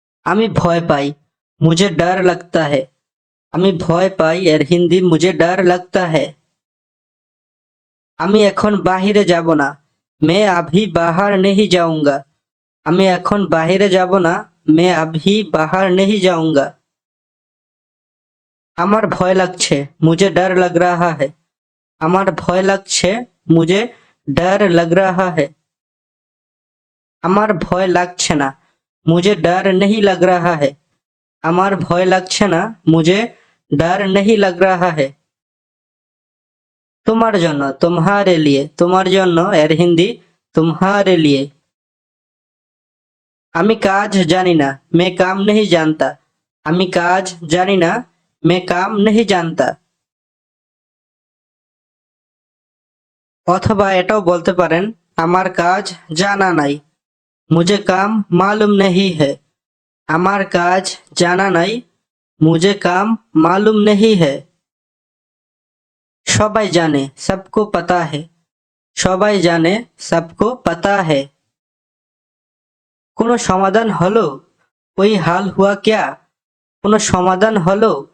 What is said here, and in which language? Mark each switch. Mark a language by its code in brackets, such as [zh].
[bn] আমি ভয় পাই, [hi] মুঝে ডর लगता है। [bn] আমি ভয় পাই এর হিন্দি মুঝে ডর लगता है। আমি এখন বাহিরে যাব না, [hi] मैं अभी बाहर नहीं जाऊंगा। [bn] আমি এখন বাহিরে যাব না, [hi] मैं अभी बाहर नहीं जाऊंगा। [bn] আমার ভয় লাগছে, [hi] मुझे डर लग रहा है। আমার ভয় লাগছে, मुझे डर लग रहा है। [bn] আমার ভয় লাগছে না, [hi] मुझे डर नहीं लग रहा है। [bn] আমার ভয় লাগছে না, [hi] मुझे डर नहीं लग रहा है। [bn] তোমার জন্য, [hi] तुम्हारे लिए। [bn] তোমার জন্য এর হিন্দি तुम्हारे लिए। আমি কাজ জানি না, [hi] मैं काम नहीं जानता। [bn] আমি কাজ জানি না, मैं काम नहीं जानता। অথবা এটাও বলতে পারেন, আমার কাজ জানা নাই, [hi] मुझे काम मालूम नहीं है। [bn] আমার কাজ জানা নাই, [hi] मुझे काम मालूम नहीं है। [bn] সবাই জানে, [hi] सबको पता है। সবাই জানে, सबको पता है। [bn] কোনো সমাধান হলো? [hi] कोई हाल हुआ क्या? [bn] কোনো সমাধান হলো?